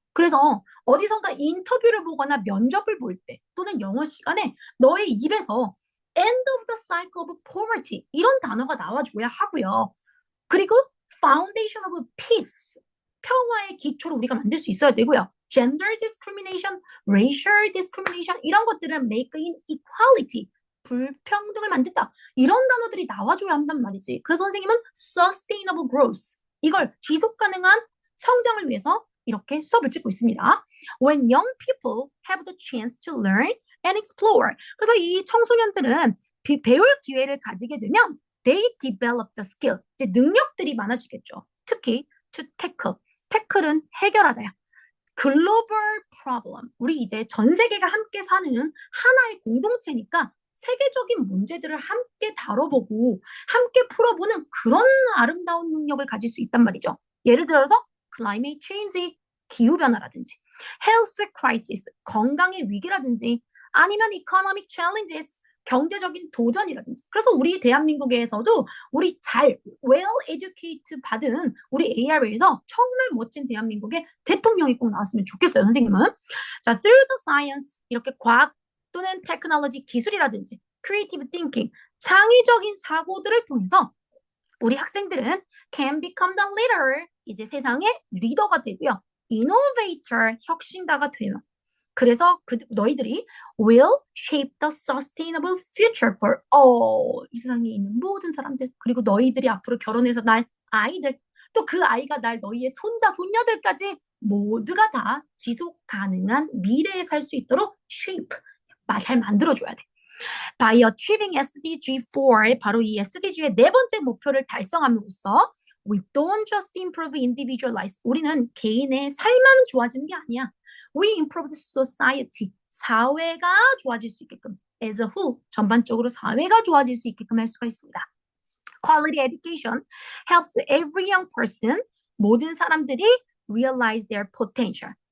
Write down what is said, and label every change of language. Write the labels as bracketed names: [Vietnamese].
[Korean] 그래서 어디선가 인터뷰를 보거나 면접을 볼 때 또는 영어 시간에 너의 입에서 [English] end of the cycle of poverty [Korean] 이런 단어가 나와줘야 하고요. 그리고 [English] foundation of peace, [Korean] 평화의 기초를 우리가 만들 수 있어야 되고요. [English] gender discrimination, racial discrimination [Korean] 이런 것들은 [English] make inequality, [Korean] 불평등을 만든다. 이런 단어들이 나와줘야 한단 말이지. 그래서 선생님은 [English] sustainable growth, [Korean] 이걸 지속 가능한 성장을 위해서 이렇게 수업을 찍고 있습니다. [English] When young people have the chance to learn and explore. [Korean] 그래서 이 청소년들은 배울 기회를 가지게 되면 [English] they develop the skill. [Korean] 이제 능력들이 많아지겠죠. 특히 [English] to tackle. [Korean] tackle은 해결하다야. 글로벌 프로블럼. 우리 이제 전 세계가 함께 사는 하나의 공동체니까 세계적인 문제들을 함께 다뤄보고 함께 풀어보는 그런 아름다운 능력을 가질 수 있단 말이죠. 예를 들어서 [English] climate change, [Korean] 기후변화라든지 [English] health crisis, [Korean] 건강의 위기라든지 아니면 [English] economic challenges, [Korean] 경제적인 도전이라든지. 그래서 우리 대한민국에서도 우리 잘 [English] well educated [Korean] 받은 우리 AR에서 정말 멋진 대한민국의 대통령이 꼭 나왔으면 좋겠어요, 선생님은. 자, [English] through the science, [Korean] 이렇게 과학 또는 테크놀로지, 기술이라든지 [English] creative thinking, [Korean] 창의적인 사고들을 통해서 우리 학생들은 [English] can become the leader, [Korean] 이제 세상의 리더가 되고요. innovator, 혁신가가 돼요. 그래서 너희들이 [English] will shape the sustainable future for all. [Korean] 이 세상에 있는 모든 사람들, 그리고 너희들이 앞으로 결혼해서 날 아이들, 또 그 아이가 날 너희의 손자, 손녀들까지 모두가 다 지속 가능한 미래에 살 수 있도록 shape, 잘 만들어줘야 돼. [English] By achieving SDG4, [Korean] 바로 이 SDG의 네 번째 목표를 달성함으로써 [English] we don't just improve individual lives. [Korean] 우리는 개인의 삶만 좋아지는 게 아니야. [English] We improve the society. [Korean] 사회가 좋아질 수 있게끔. [English] As a whole, [Korean] 전반적으로 사회가 좋아질 수 있게끔 할 수가 있습니다. [English] Quality education helps every young person, [Korean] 모든 사람들이 [English] realize their potential.